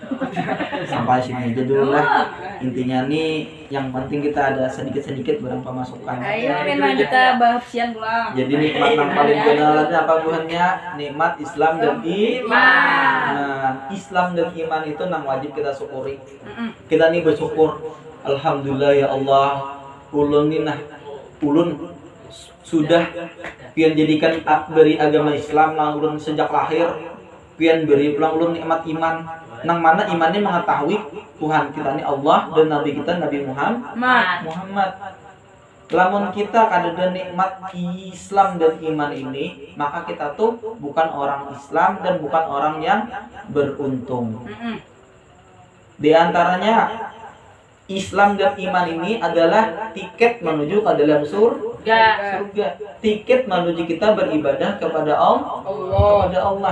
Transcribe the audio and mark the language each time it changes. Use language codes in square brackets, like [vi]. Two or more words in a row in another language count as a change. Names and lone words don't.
[id] Sampai sini aja dulu lah. Intinya nih yang penting kita ada sedikit-sedikit barang pemasukan. [bjn] Ayo memang kita bahas siang pulang. Jadi nikmat yang paling kenalannya apa buhannya? [id] Nikmat Islam dan iman. Nah, Islam dan iman itu nang wajib kita syukuri. Kita nih bersyukur. [ar] الحمد لله يا الله. [bjn] Ulun sudah pian jadikan beri agama Islam nang ulun sejak lahir. Pian beri pulang ulun nikmat iman. Nang mana imannya mengetahui Tuhan kita ini Allah dan Nabi kita Nabi Muhammad. Lamun kita kadada nikmat Islam dan iman ini, maka kita tuh bukan orang Islam dan bukan orang yang beruntung. [id] Di antaranya Islam dan iman ini adalah tiket menuju ke dalam surga. Tiket menuju kita beribadah kepada Allah.